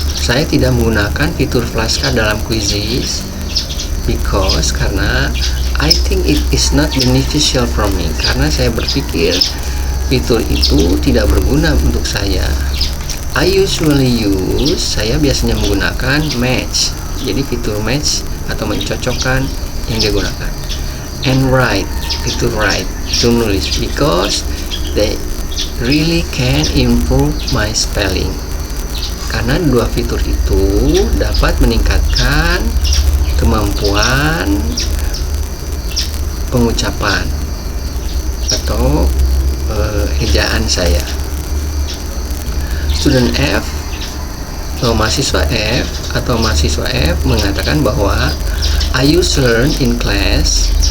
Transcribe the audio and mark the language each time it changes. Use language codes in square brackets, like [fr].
[id] Saya tidak menggunakan fitur flashcard dalam quizzes [en] because, [id] karena [en] I think it is not beneficial for me, [id] karena saya berpikir fitur itu tidak berguna untuk saya. [en] I usually use, [id] saya biasanya menggunakan [en] match. [id] Jadi fitur match atau mencocokkan yang dia gunakan. [en] And write, [id] fitur [en] write, [id] itu nulis, [en] because they really can improve my spelling. [id] Karena dua fitur itu dapat meningkatkan kemampuan pengucapan atau ejaan saya. [en] Student F [id] atau mahasiswa F mengatakan bahwa [en] I use learn in class.